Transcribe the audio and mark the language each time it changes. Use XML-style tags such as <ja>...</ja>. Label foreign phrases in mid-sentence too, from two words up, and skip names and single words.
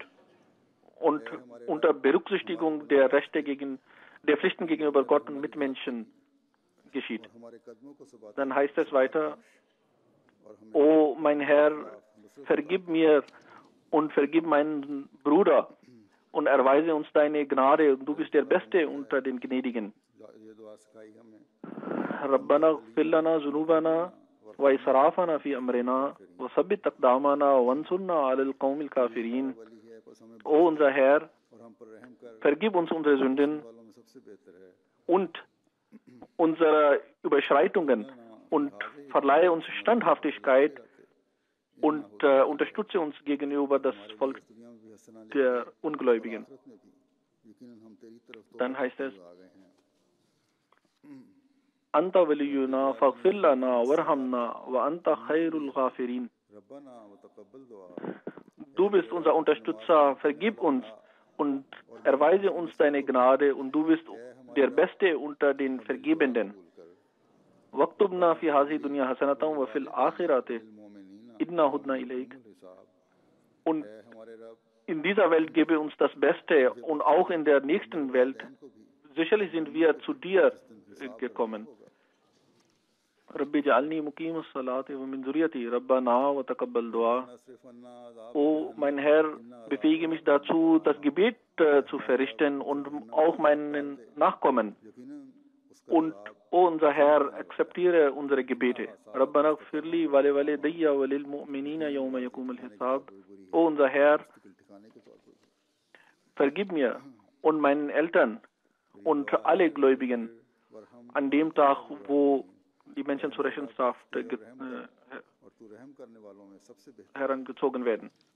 <de>Und unter Berücksichtigung der Pflichten gegenüber Gott und Mitmenschen geschieht. Dann heißt es weiter, O mein Herr, vergib mir und vergib meinen Bruder und erweise uns deine Gnade, und du bist der Beste unter den Gnädigen.</de> <ar>ربنا اغفر لنا ذنوبنا وإسرافنا في أمرنا وثبت أقدامنا وانصرنا على القوم الكافرين.</ar> <de>O unser Herr, vergib uns unsere Sünden und unsere Überschreitungen und verleihe uns Standhaftigkeit und unterstütze uns gegenüber das Volk der Ungläubigen. Dann heißt es,</de> <ar>أنت ولينا فاغفر لنا وارحمنا وأنت خير الغافرين.</ar> <de>Du bist unser Unterstützer, vergib uns und erweise uns deine Gnade, und du bist der Beste unter den Vergebenden.</de> <ar>واكتبنا في هذه الدنيا حسنة وفي الآخرة إنا هدنا إليك.</ar> <de>Und in dieser Welt gebe uns das Beste und auch in der nächsten Welt. Sicherlich sind wir zu dir gekommen.</de> <ar>رب اجعلني مقيم الصلاة ومن ذريتي ربنا وتقبل دعاء.</ar> <de>O mein Herr, befähige mich dazu, das Gebet zu verrichten und auch meinen Nachkommen. Und o unser Herr, akzeptiere unsere Gebete.</de> <ar>ربنا اغفر لي ولوالدي وللمؤمنين يوم يقوم الحساب.</ar> <de>O unser Herr, vergib mir und meinen Eltern und alle Gläubigen an dem Tag, wo die Menschen zur Rechenschaft herangezogen werden.</de>